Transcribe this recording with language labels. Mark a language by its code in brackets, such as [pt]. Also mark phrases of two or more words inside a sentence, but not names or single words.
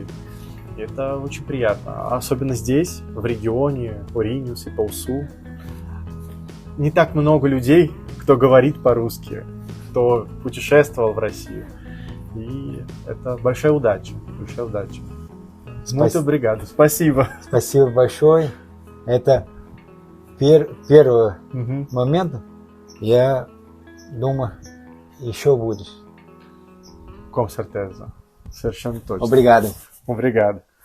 [ru] И это очень приятно, особенно здесь, в регионе Ориньюс и Паусу. Не так много людей, кто говорит по-русски, кто путешествовал в Россию. И это большая удача, большая удача. [pt] Muito obrigado. [ru] Спасибо. Спасибо большое. Это первый момент. Я думаю, еще будешь. [pt] Com certeza. [ru] Совершенно точно. [pt] Obrigado. Obrigado.